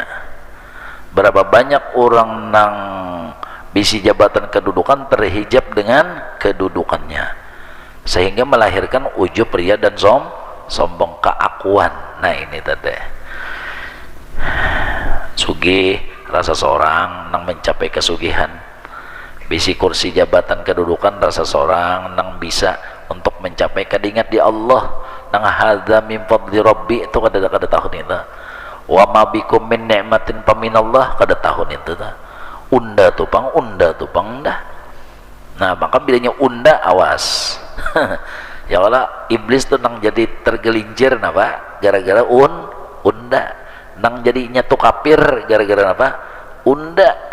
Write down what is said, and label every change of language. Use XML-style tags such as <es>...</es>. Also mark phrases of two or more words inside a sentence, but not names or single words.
<bjn>Berapa banyak orang nang bisi jabatan kedudukan terhijab dengan kedudukannya, sehingga melahirkan ujub, ria dan sombong, keakuan. Nah ini tadi sugih rasa seorang nang mencapai kesugihan, bisi kursi jabatan kedudukan rasa seorang nang bisa untuk mencapai kadingat di Allah, nang</bjn> <ar>هذا من فضل ربي</ar> <bjn>itu kada tahun itu,</bjn> <ar>وما بكم من نعمة فمن الله</ar> <bjn>kada tahun itu ta. Unda tupang dah. Nah maka bilanya unda, awas. Ya Allah, iblis tuh nang jadi tergelincir napa gara-gara unda, nang jadinya tuh kafir gara-gara napa unda.</bjn>